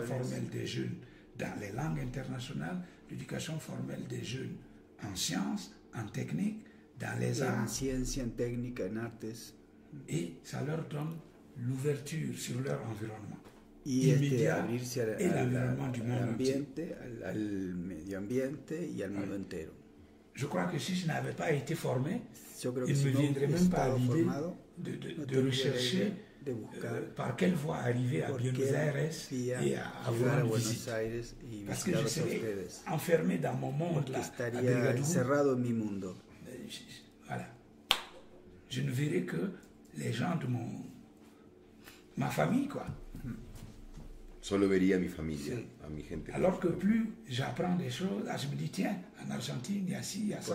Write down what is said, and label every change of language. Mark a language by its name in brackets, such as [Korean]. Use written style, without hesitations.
[French] formelle des jeunes dans les langues internationales, l'éducation formelle des jeunes en sciences, en technique, dans les arts, [Spanish] en ciencia, en técnica, en artes, [French] et ça leur donne l'ouverture sur leur environnement. [Spanish] Y abrirse al ambiente, al medio ambiente y al mundo entero. [French] Je crois que si je n'avais pas été formé, il ne me viendrait même pas à l'idée de rechercher par quelle voie arriver à Buenos Aires et à avoir une visite. Parce que je serais enfermé dans mon monde là, [Spanish] encerrado en mi mundo. [French] Voilà. Je ne verrais que les gens de ma famille, quoi. [Spanish] Solo vería a mi familia, a mi gente. [French] Alors que plus j'apprends des choses, je me dis, tiens, en Argentine, il y a ci, il y a ça.